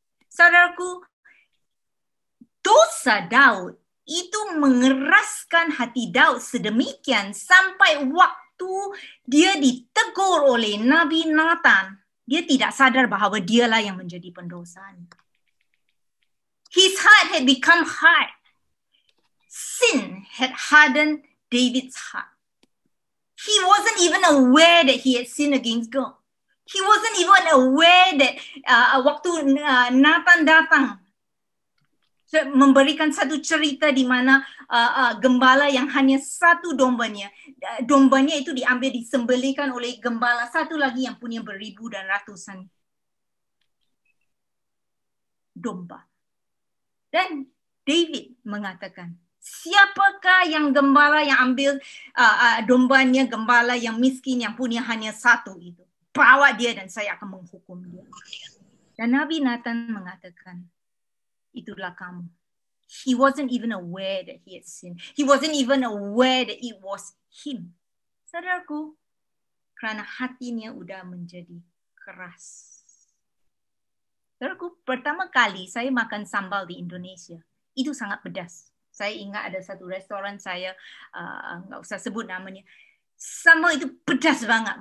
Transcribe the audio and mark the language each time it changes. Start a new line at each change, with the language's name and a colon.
Indonesian: Saudaraku, dosa Daud itu mengeraskan hati Daud sedemikian sampai waktu dia ditegur oleh Nabi Nathan, dia tidak sadar bahwa dialah yang menjadi pendosa.
English: His heart had become hard. Sin had hardened David's heart. He wasn't even aware that he had sinned against God. He wasn't even aware that
Indonesian: waktu Nathan datang memberikan satu cerita di mana gembala yang hanya satu dombanya itu diambil, disembelihkan oleh gembala satu lagi yang punya beribu dan ratusan domba. Dan David mengatakan, siapakah yang gembala yang ambil dombanya, gembala yang miskin yang punya hanya satu itu? Bawa dia dan saya akan menghukum dia. Dan Nabi Nathan mengatakan, itulah kamu.
English: He wasn't even aware that he had sinned. He wasn't even aware that it was him.
Indonesian: Saudaraku, karena hatinya udah menjadi keras. Saudaraku, pertama kali saya makan sambal di Indonesia, itu sangat pedas. Saya ingat ada satu restoran saya, nggak usah sebut namanya, sambal itu pedas banget.